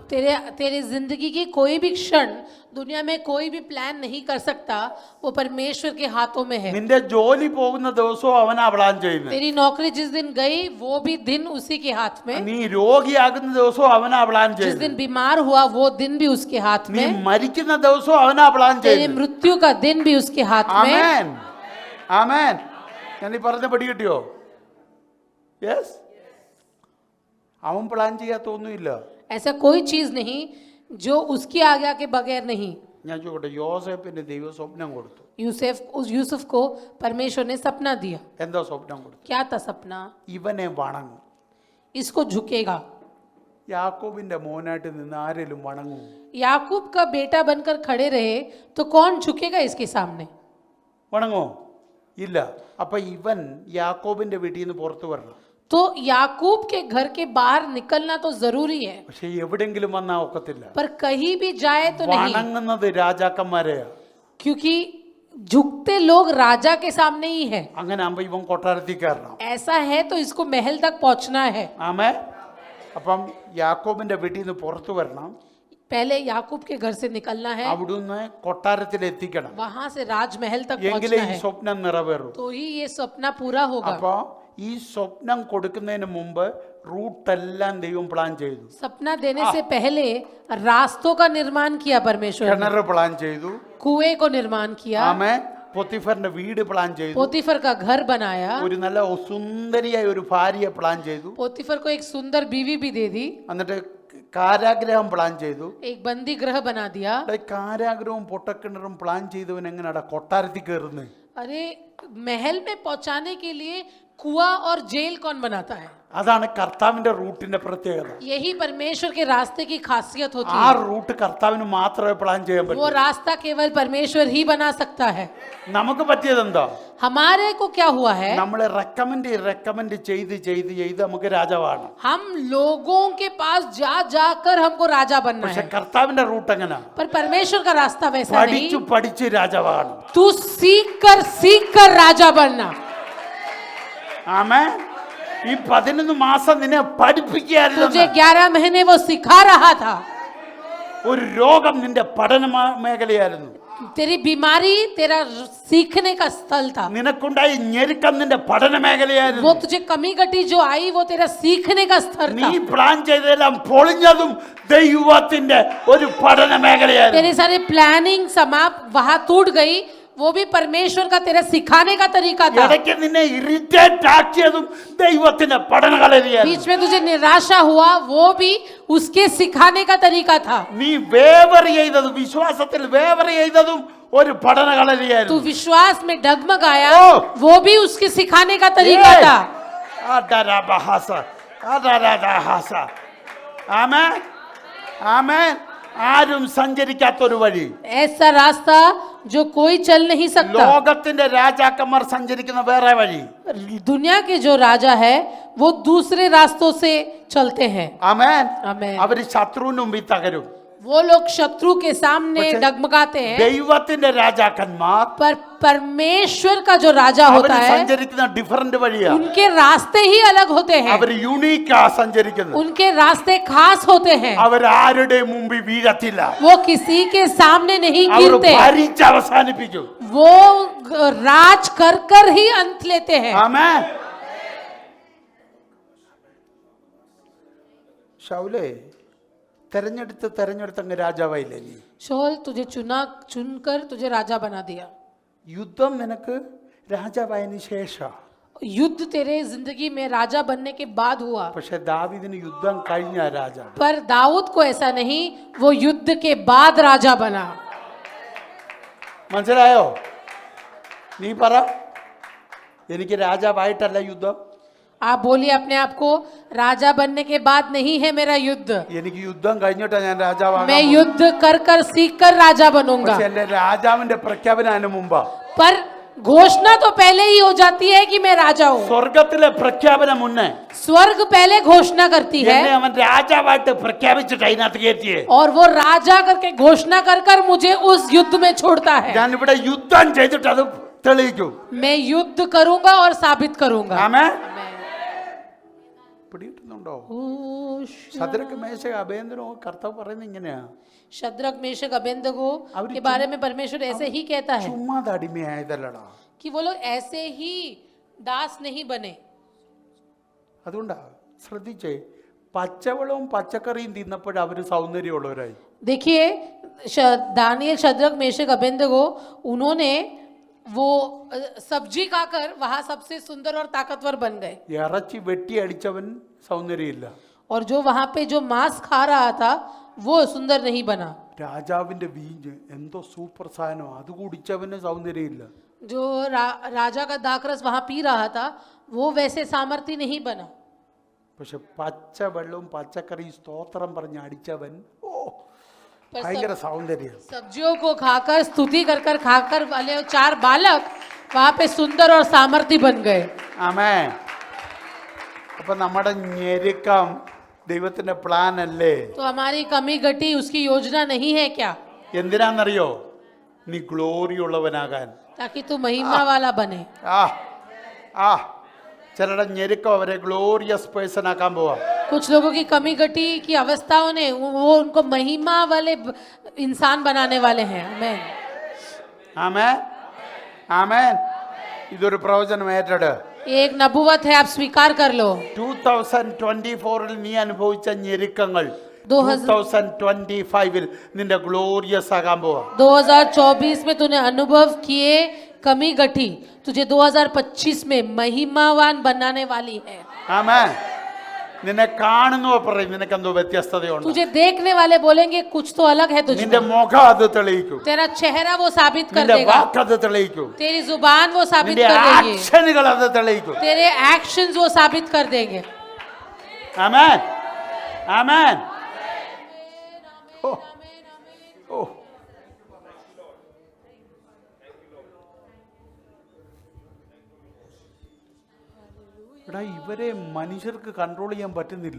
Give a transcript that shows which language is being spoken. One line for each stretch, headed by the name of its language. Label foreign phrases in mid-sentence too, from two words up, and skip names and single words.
Hindi: तेरे जिंदगी की कोई भी क्षण दुनिया में कोई भी प्लान नहीं कर सकता, वो परमेश्वर के हाथों में है.
Malayalam: നിന്റെ ജോലി പോകുന്ന ദിവസവും അവനാ പ്ലാൻ ചെയ്യുന്നത്.
Hindi: तेरी नौकरी जिस दिन गई वो भी दिन उसी के हाथ में.
Malayalam: നീ രോഗിയാകുന്ന ദിവസവും അവനാ പ്ലാൻ
Hindi: जिस
Malayalam: ചെയ്യുന്നത്.
Hindi: दिन बीमार हुआ वो दिन भी उसके हाथ
Malayalam: നീ
Hindi: में.
Malayalam: മരിക്കുന്ന ദിവസവും അവനാ പ്ലാൻ
Hindi: तेरे
Malayalam: ചെയ്യുന്നത്.
Hindi: मृत्यु का दिन भी उसके हाथ में.
Malayalam: ആമേൻ. ആമേൻ. ഞാൻ ഈ പറഞ്ഞ പടി കിട്ടിയോ? യെസ്. അവൻ പ്ലാൻ ചെയ്യാത്തൊന്നുമില്ല.
Hindi: ऐसा कोई चीज नहीं जो उसकी आज्ञा के बगैर नहीं.
Malayalam: ഞാൻ ചോദിക്കട്ടെ, യോസേപ്പിന് ദൈവം സ്വപ്നം കൊടുത്തു.
Hindi: यूसुफ को परमेश्वर ने सपना दिया.
Malayalam: എന്താ സ്വപ്നം കൊടുത്തു?
Hindi: क्या था सपना?
Malayalam: ഇവനെ വണങ്ങും.
Hindi: इसको झुकेगा.
Malayalam: യാക്കോബിന്റെ മോനായിട്ട് നിന്ന് ആരെങ്കിലും വണങ്ങും?
Hindi: याकूब का बेटा बनकर खड़े रहे तो कौन झुकेगा इसके सामने?
Malayalam: വണങ്ങോ? ഇല്ല. അപ്പൊ ഇവൻ യാക്കോബിന്റെ വീട്ടിൽ നിന്ന് പുറത്തു വരണം.
Hindi: तो याकूब के घर के बाहर निकलना तो जरूरी है,
Malayalam: പക്ഷെ എവിടെങ്കിലും വന്നാ ഒക്കത്തില്ല.
Hindi: पर कहीं भी जाए तो नहीं,
Malayalam: വണങ്ങുന്നത് രാജാക്കന്മാരെയാ.
Hindi: क्योंकि झुकते लोग राजा के सामने ही है.
Malayalam: അങ്ങനെ ആകുമ്പോ ഇവൻ കൊട്ടാരത്തിൽ കയറണം.
Hindi: ऐसा है तो इसको महल तक पहुंचना है.
Malayalam: ആമേ. അപ്പം യാക്കോബിന്റെ വീട്ടിൽ നിന്ന് പുറത്തു വരണം.
Hindi: पहले याकूब के घर से निकलना है,
Malayalam: അവിടുന്ന് കൊട്ടാരത്തിൽ എത്തിക്കണം.
Hindi: वहां से राजमहल तक
Malayalam: എങ്കിലേ
Hindi: पहुंचना
Malayalam: ഈ
Hindi: है,
Malayalam: സ്വപ്നം നിറവേറും.
Hindi: तो ही ये सपना पूरा होगा.
Malayalam: അപ്പൊ ഈ സ്വപ്നം കൊടുക്കുന്നതിന് മുമ്പ് റൂട്ടെല്ലാം ദൈവം പ്ലാൻ ചെയ്തു.
Hindi: सपना देने से पहले रास्तों का निर्माण किया परमेश्वर ने.
Malayalam: കിണർ പ്ലാൻ ചെയ്തു.
Hindi: कुएं को निर्माण किया.
Malayalam: ആമേ. പൊത്തിഫറിന്റെ വീട് പ്ലാൻ ചെയ്തു.
Hindi: पोतीफर का घर बनाया.
Malayalam: ഒരു നല്ല സുന്ദരിയായ ഒരു ഭാര്യയെ പ്ലാൻ ചെയ്തു.
Hindi: पोतीफर को एक सुंदर बीवी भी दे दी.
Malayalam: എന്നിട്ട് കാരാഗ്രഹം പ്ലാൻ ചെയ്തു.
Hindi: एक बंदी गृह बना दिया.
Malayalam: കാരാഗ്രഹവും പൊട്ടക്കിണറും പ്ലാൻ ചെയ്തവൻ എങ്ങനെയാ കൊട്ടാരത്തിൽ കയറുന്നത്?
Hindi: अरे महल में पहुंचाने के लिए कुआं और जेल कौन बनाता है?
Malayalam: അതാണ് കർത്താവിന്റെ റൂട്ടിന്റെ പ്രത്യേകത.
Hindi: यही परमेश्वर के रास्ते की खासियत होती
Malayalam: ആ
Hindi: है.
Malayalam: റൂട്ട് കർത്താവിന് മാത്രമേ പ്ലാൻ ചെയ്യാൻ
Hindi: वो
Malayalam: പറ്റൂ.
Hindi: रास्ता केवल परमेश्वर ही बना सकता है.
Malayalam: നമുക്ക് പറ്റിയതെന്താ?
Hindi: हमारे को क्या हुआ है?
Malayalam: നമ്മളെ റെക്കമെൻഡ് ചെയ്ത് നമുക്ക് രാജാവാണ്.
Hindi: हम लोगों के पास जा जाकर हमको राजा बनना
Malayalam: പക്ഷെ
Hindi: है,
Malayalam: കർത്താവിന്റെ റൂട്ട് എങ്ങനെ?
Hindi: पर परमेश्वर का रास्ता वैसा नहीं.
Malayalam: പഠിച്ച് രാജാവാണ്.
Hindi: तू सीख कर राजा बनना.
Malayalam: ആമേ. ഈ 11 മാസം നിന്നെ പഠിപ്പിക്കുകയായിരുന്നു.
Hindi: तुझे 11 महीने वो सिखा रहा था.
Malayalam: ഒരു രോഗം നിന്റെ പഠന മേഖലയായിരുന്നു.
Hindi: तेरी बीमारी तेरा सीखने का स्थल था।
Malayalam: നിനക്കുണ്ടായി ഞെരുക്കം നിന്റെ പഠന
Hindi: वो
Malayalam: മേഖലയായിരുന്നു.
Hindi: तुझे कमी घटी जो आई वो तेरा सीखने का स्तर
Malayalam: നീ
Hindi: था।
Malayalam: പ്ലാൻ ചെയ്തതെല്ലാം പൊളിഞ്ഞതും ദൈവത്തിന്റെ ഒരു പഠന മേഖലയായിരുന്നു.
Hindi: तेरे सारे प्लानिंग समाप्त वहां टूट गई, वो भी परमेश्वर का तेरा सिखाने का तरीका था।
Malayalam: ഇടയ്ക്ക് നിന്നെ ഇറിറ്റേറ്റ് ആക്കിയതും ദൈവത്തിന്റെ പഠന കളരിയായിരുന്നു.
Hindi: बीच में तुझे निराशा हुआ, वो भी उसके सिखाने का तरीका था।
Malayalam: നീ വേവർ ചെയ്തതും വിശ്വാസത്തിൽ വേവർ ചെയ്തതും ഒരു പഠന
Hindi: तू
Malayalam: കളരിയായിരുന്നു.
Hindi: विश्वास में डगमगाया, ओ! वो भी उसके सिखाने का तरीका था। അഡരബഹസ, അഡരദഹസ.
Malayalam: ആമേൻ, ആമേൻ. ആരും സഞ്ചരിക്കാത്തൊരു വഴി,
Hindi: ऐसा रास्ता जो कोई चल नहीं सकता।
Malayalam: ലോകത്തിന്റെ രാജാക്കന്മാർ സഞ്ചരിക്കുന്ന വേറെ വഴി.
Hindi: दुनिया के जो राजा है वो दूसरे रास्तों से चलते हैं।
Malayalam: ആമേൻ.
Hindi: आमेन।
Malayalam: അവര് ശത്രുവിന് മുമ്പിൽ തകരും.
Hindi: वो लोग शत्रु के सामने
Malayalam: പക്ഷേ
Hindi: डगमगाते हैं,
Malayalam: ദൈവത്തിന്റെ രാജാക്കന്മാർ
Hindi: पर परमेश्वर का जो राजा
Malayalam: അവര്
Hindi: होता है
Malayalam: സഞ്ചരിക്കുന്ന ഡിഫറെന്റ് വഴിയാ.
Hindi: उनके रास्ते ही अलग होते हैं,
Malayalam: അവര് യുണീക്കാ സഞ്ചരിക്കുന്നത്.
Hindi: उनके रास्ते खास होते हैं।
Malayalam: അവർ ആരുടെ മുമ്പിൽ വീഴത്തില്ല.
Hindi: वो किसी के सामने नहीं
Malayalam: അവർ
Hindi: गिरते,
Malayalam: ഭരിച്ച് അവസാനിപ്പിക്കും.
Hindi: वो राज कर कर ही अंत लेते हैं।
Malayalam: ആമേൻ. ശൗലേ, തെരഞ്ഞെടുത്ത് അങ്ങ് രാജാവായില്ലേ നീ?
Hindi: शौल तुझे चुनकर तुझे राजा बना दिया।
Malayalam: യുദ്ധം നിനക്ക് രാജാവായതിനു ശേഷം.
Hindi: युद्ध तेरे जिंदगी में राजा बनने के बाद हुआ,
Malayalam: പക്ഷെ ദാവീദിന് യുദ്ധം കഴിഞ്ഞ രാജാവ്.
Hindi: पर दाऊद को ऐसा नहीं, वो युद्ध के बाद राजा बना।
Malayalam: മനസ്സിലായോ? നീ പറ, എനിക്ക് രാജാവായിട്ടല്ല യുദ്ധം,
Hindi: आप बोलिए अपने आप को, राजा बनने के बाद नहीं है मेरा युद्ध,
Malayalam: എനിക്ക് യുദ്ധം കഴിഞ്ഞിട്ടാ ഞാൻ രാജാവാകാൻ.
Hindi: मैं युद्ध कर कर सीख कर राजा बनूंगा।
Malayalam: പക്ഷെ എന്റെ രാജാവിന്റെ പ്രഖ്യാപനം അതിന് മുമ്പാ.
Hindi: पर घोषणा तो पहले ही हो जाती है कि मैं राजा हूँ।
Malayalam: സ്വർഗത്തിലെ പ്രഖ്യാപനം മുന്നേ
Hindi: स्वर्ग पहले घोषणा करती है
Malayalam: എന്നെ അവൻ രാജാവായിട്ട് പ്രഖ്യാപിച്ചിട്ട് അതിനകത്ത് കയറ്റിയേ.
Hindi: और वो राजा करके घोषणा कर कर मुझे उस युद्ध में छोड़ता है।
Malayalam: ഞാൻ ഇവിടെ യുദ്ധം ചെയ്തിട്ട് അത് തെളിയിക്കും.
Hindi: मैं युद्ध करूंगा और साबित करूंगा।
Malayalam: ആമേൻ. പിടികിട്ടുന്നുണ്ടോ?
Hindi: ओ,
Malayalam: ശദ്രക്ക് മേശ അഭേന്ദ്രവും കർത്താവ് പറയുന്നത് ഇങ്ങനെയാ.
Hindi: शद्रक मेशक अबेदनगो अभी के बारे में परमेश्वर ऐसे ही कहता है
Malayalam: ചുമ്മാ അടിമയായതല്ലടാ.
Hindi: कि वो लोग ऐसे ही दास नहीं बने।
Malayalam: അതുകൊണ്ടാ ശ്രദ്ധിച്ചേ, പച്ചവെള്ളവും പച്ചക്കറിയും തിന്നപ്പോഴും അവര് സൗന്ദര്യമുള്ളവരായി.
Hindi: देखिए दानियल शद्रक मेशक अबेदनगो उन्होंने वो सब्जी खाकर वहां सबसे सुंदर और ताकतवर बन गए,
Malayalam: ഇറച്ചി വെട്ടി അടിച്ചവൻ സൗന്ദര്യമില്ല.
Hindi: और जो वहां पे जो मांस खा रहा था वो सुंदर नहीं बना।
Malayalam: രാജാവിന്റെ വീഞ്ഞ് എന്തോ സൂപ്പർ സാധനം, അത് കുടിച്ചവന് സൗന്ദര്യമില്ല.
Hindi: जो राजा का दाखरस वहां पी रहा था वो वैसे सामर्थ्य नहीं बना।
Malayalam: പക്ഷെ പച്ചവെള്ളവും പച്ചക്കറിയും സ്തോത്രം പറഞ്ഞ് അടിച്ചവൻ ഓ
Hindi: पर
Malayalam: ഭയങ്കര സൗന്ദര്യം.
Hindi: सब्जियों को खाकर स्तुति कर कर खाकर वाले 4 बालक वहां पे सुंदर और सामर्थ्य बन गए।
Malayalam: ആമേൻ. അപ്പൊ നമ്മുടെ ഞെരുക്കം ദൈവത്തിന്റെ പ്ലാൻ അല്ലേ?
Hindi: तो हमारी कमी घटी उसकी योजना नहीं है क्या?
Malayalam: എന്തിനാന്നറിയോ? നീ ഗ്ലോറി ഉള്ളവനാകാൻ.
Hindi: ताकि तू महिमा वाला बने।
Malayalam: ആ ആ ചിലരുടെ ഞെരുക്കം അവരെ
English: glorious person
Malayalam: ആക്കാൻ പോവാ.
Hindi: कुछ लोगों की कमी घटी की अवस्थाओं ने वो उनको महिमा वाले इंसान बनाने वाले हैं। आमीन।
Malayalam: ആമേൻ, ആമേൻ. ഇതൊരു പ്രവചനം ഏറ്റെട്.
Hindi: एक नबुवत है, आप स्वीकार कर लो।
Malayalam: 2024 നീ അനുഭവിച്ച ഞെരുക്കങ്ങൾ 2000 2025 നിന്റെ ഗ്ലോറിയസ് ആകാൻ പോവാ.
Hindi: 2024 में तूने अनुभव किए कमी घटी, तुझे 2025 में महिमावान बनाने वाली है।
Malayalam: ആമേൻ. നിന്നെ കാണുന്നവ പറയും നിനക്കെന്തോ വ്യത്യസ്തതയുണ്ട്.
Hindi: तुझे देखने वाले बोलेंगे कुछ तो अलग है तुझ
Malayalam: നിന്റെ
Hindi: में।
Malayalam: മുഖം അത് തെളിയിക്കും.
Hindi: तेरा चेहरा वो साबित कर
Malayalam: നിന്റെ
Hindi: देगा,
Malayalam: വാക്ക് അത് തെളിയിക്കും.
Hindi: तेरी जुबान वो साबित
Malayalam: നിന്റെ
Hindi: कर देगी,
Malayalam: ആക്ഷനുകൾ അത് തെളിയിക്കും.
Hindi: तेरे एक्शंस वो साबित कर देंगे।
Malayalam: ആമേൻ, ആമേൻ. ഓ, ഓ. എടാ, ഇവരെ മനുഷ്യർക്ക് കൺട്രോൾ ചെയ്യാൻ പറ്റുന്നില്ല.